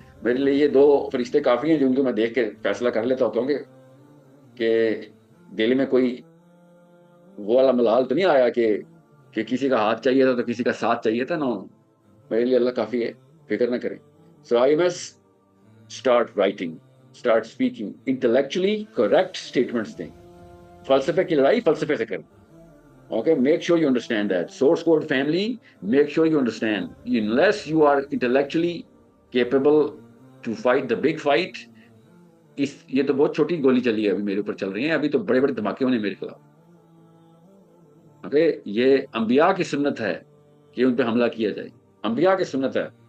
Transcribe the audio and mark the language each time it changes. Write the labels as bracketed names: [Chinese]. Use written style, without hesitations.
[Urdu] میرے لیے یہ 2 فرشتے کافی ہیں جن کو میں دیکھ کے فیصلہ کر لیتا ہوتا ہوں کہ دل میں کوئی وہ والا ملال تو نہیں آیا کہ کسی کا ہاتھ چاہیے تھا تو کسی کا ساتھ چاہیے تھا. میرے لیے اللہ کافی ہے, فکر نہ کریں. سو I am S [English] start writing, start speaking, intellectually correct statements دیں. [Urdu] فلسفے کی لڑائی فلسفے سے کریں. [English] Okay, make sure you understand that. Source code family, make sure you understand. Unless you are intellectually capable to fight the big fight, [Urdu] یہ تو بہت چھوٹی گولی چلی ہے ابھی میرے اوپر چل رہی ہیں, ابھی تو بڑے بڑے دھماکے ہونے میرے خلاف. اوکے, یہ انبیاء کی سنت ہے کہ ان پہ حملہ کیا جائے, انبیاء کی سنت ہے.